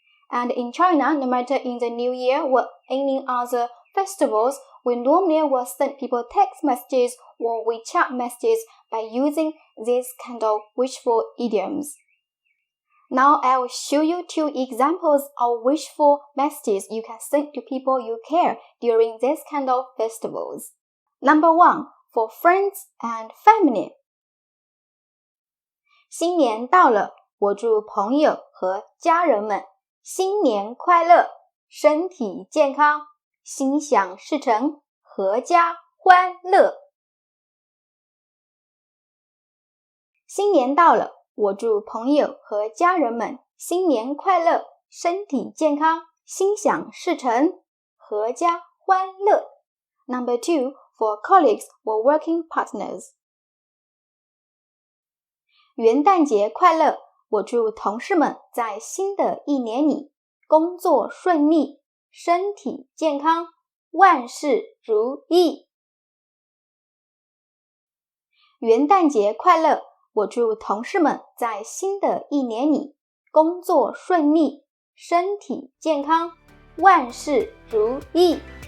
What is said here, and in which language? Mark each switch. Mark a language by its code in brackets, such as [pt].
[en] And in China, no matter in the New Year or any other festivals, we normally will send people text messages or WeChat messages by using this kind of wishful idioms. Now I will show you 2 examples of wishful messages you can send to people you care during this kind of festivals. Number 1, for friends and family. [zh] 新年到了，我祝朋友和家人们新年快乐，身体健康，心想事成，阖家欢乐。新年到了，我祝朋友和家人们新年快乐，身体健康，心想事成，阖家欢乐。 [en] Number 2, for colleagues or working partners. [zh] 元旦节快乐，我祝同事们在新的一年里工作顺利，身体健康，万事如意。元旦节快乐，我祝同事们在新的一年里工作顺利，身体健康，万事如意。